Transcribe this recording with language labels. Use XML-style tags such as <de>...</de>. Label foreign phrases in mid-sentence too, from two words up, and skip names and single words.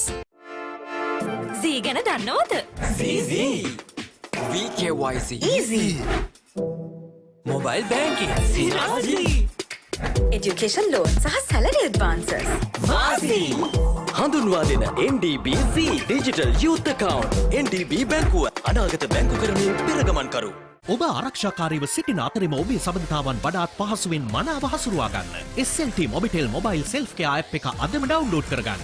<si>Zee ගැන දන්නවද? Zee VKYC easy</si> <en>mobile banking Zee education loan සහ salary advances Vazi</en> <si>හඳුන්වා දෙන NDB Zee digital youth account NDB බැංකුව අනාගත බැංකුකරණයේ පෙරගමන් කරු. ඔබ ආරක්ෂාකාරීව සිටින අතරම ඔබේ සබඳතාවන් වඩාත් පහසුවෙන් මනාව හසුරුවා ගන්න. SLT Mobitel Mobile Self Care app එක අදම ඩවුන්ලෝඩ් කරගන්න.</si>